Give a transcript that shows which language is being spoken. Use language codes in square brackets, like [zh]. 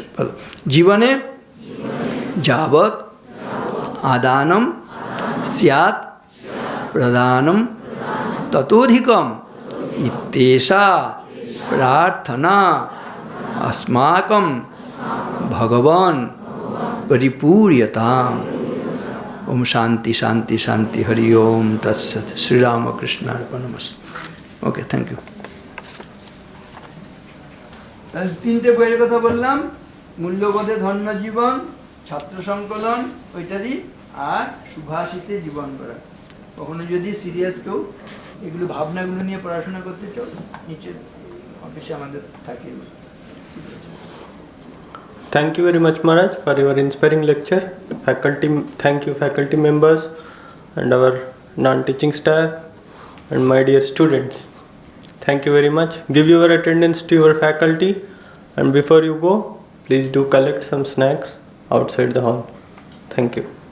[sa] বলো, জীবনে যাবৎ আদানম স্যাৎ প্রদানম ততোধিকম ইত্যেষা প্রার্থনা अस्माकं भगवान परिपूर्यताम। ओम शांति शांति शांति, हरि ओम तत्सत। Shri Ramakrishna अर्पणमस्तु। [en] Okay, thank you. [bn] তাহলে 3টে বইয়ের কথা বললাম, মূল্যবোধে ধন্য জীবন, ছাত্র সংকলন ওইটারই, আর সুভাষিতে জীবন করা। কখনো যদি সিরিয়াস কেউ এগুলো ভাবনাগুলো নিয়ে পড়াশোনা করতে চাও, নিচে অফিসে আমাদের থাকে। [en] Thank you very much, Maharaj, for your inspiring lecture. Faculty, thank you, faculty members and our non-teaching staff and my dear students. Thank you very much. Give your attendance to your faculty, and before you go, please do collect some snacks outside the hall. Thank you.